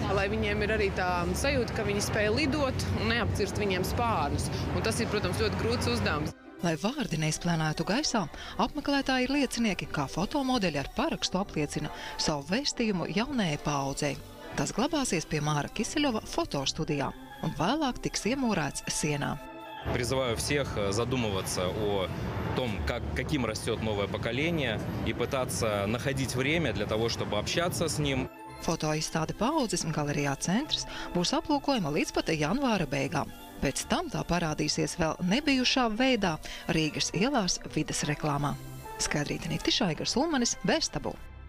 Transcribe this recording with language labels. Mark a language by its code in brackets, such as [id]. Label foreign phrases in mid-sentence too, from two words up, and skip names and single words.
[lv] Lai viņiem ir arī tā sajūta, ka viņi spēj lidot un neapcirst viņiem spārnus. Un tas ir, protams, ļoti grūts uzdevums. Lai vārdi neizplēnētu gaisā, apmeklētāji ir liecinieki, kā fotomodeļi ar parakstu apliecina savu vēstījumu jaunajai paaudzei. Tas glabāsies pie Māra Kiseļova fotostudijā un vēlāk tiks iemūrēts sienā. [ru] Призываю всех задумываться о том, каким растет новое поколение, и пытаться находить время для того, чтобы общаться с ним. [lv] Fotoizstāde Paaudzes galerijā centrs būs aplūkojama līdz pat janvāra beigām. Pēc tam tā parādīsies vēl nebijušā veidā Rīgas ielās vides reklāmā. Skaidrīta Niktiša, Aigars Ulmanis, Bērstabu.